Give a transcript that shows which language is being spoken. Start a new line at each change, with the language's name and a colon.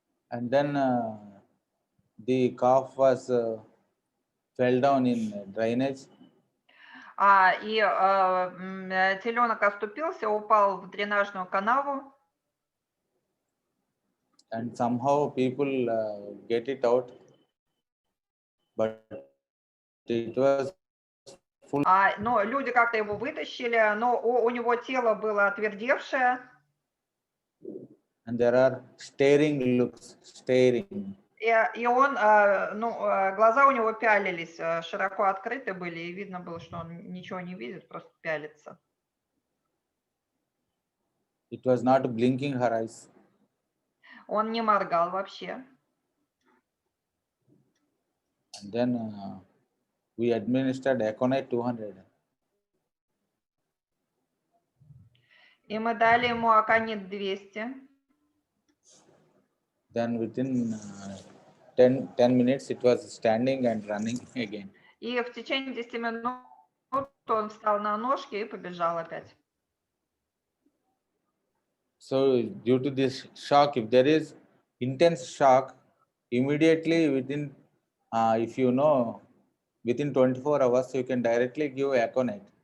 English: And then the calf was fell down in drainage.
Russian: И теленок оступился, упал в дренажную канаву.
English: And somehow people get it out, but it was full.
Russian: Но люди как-то его вытащили, но у него тело было отвердевшее.
English: And there are staring looks, staring.
Russian: И он, глаза у него пялились, широко открыты были, и видно было, что он ничего не видит, просто пялится.
English: It was not blinking her eyes.
Russian: Он не моргал вообще.
English: And then we administered Aconite 200.
Russian: И мы дали ему аконит 200.
English: Then within 10 minutes, it was standing and running again.
Russian: И в течение 10 минут он встал на ножки и побежал опять.
English: So due to this shock, if there is intense shock, immediately within, if you know, within 24 hours, you can directly give Aconite.